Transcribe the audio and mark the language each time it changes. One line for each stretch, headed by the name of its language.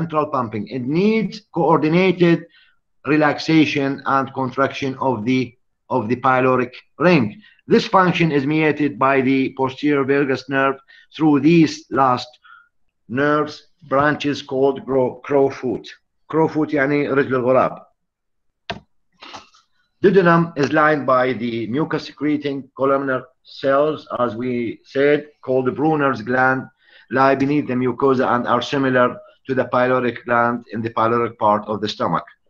English: It needs coordinated relaxation and contraction of the pyloric ring. This function is mediated by the posterior vagus nerve through these last nerves branches called crowfoot.
Arabic: Crowfoot يعني رجل الغراب.
English: Duodenum is lined by the mucus secreting columnar cells, as we said, called the Brunner's gland, lie beneath the mucosa and are similar to the pyloric gland in the pyloric part of the stomach.